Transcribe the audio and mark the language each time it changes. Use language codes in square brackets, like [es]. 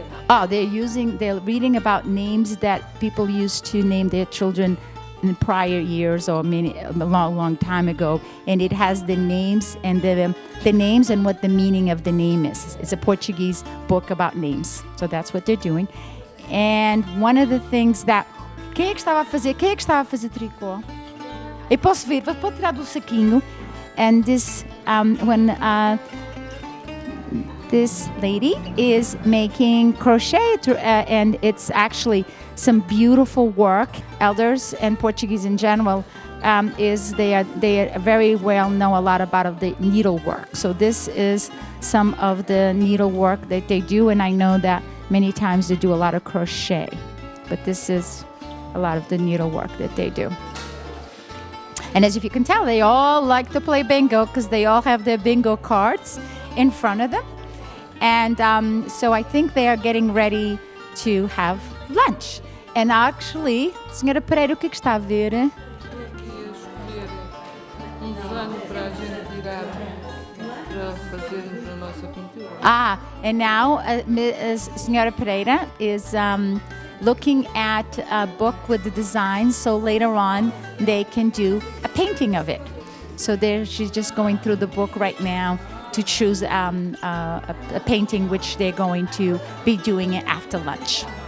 [en] Oh, they're reading about names that people used to name their children in prior years or a long time ago, and it has the names and the names and what the meaning of the name is. It's a Portuguese book about names, so that's what they're doing. And one of the things that... [pt] Quem é que estava a fazer tricô? Eu posso ver, pode tirar do saquinho. [en] And this, this lady is making crochet, and it's actually some beautiful work. Elders and Portuguese in general they are very well know a lot about the needlework. So this is some of the needlework that they do, and I know that many times they do a lot of crochet, but this is a lot of the needlework that they do. And as if you can tell, they all like to play bingo because they all have their bingo cards in front of them. And so I think they are getting ready to have lunch. And actually, [pt] Senhora Pereira, o que está a ver? Eu queria escolher desenho para a gente tirar para fazermos a nossa pintura. [en] And now Senhora Pereira is looking at a book with the designs, so later on they can do a painting of it. So she's just going through the book right now to choose a painting which they're going to be doing it after lunch.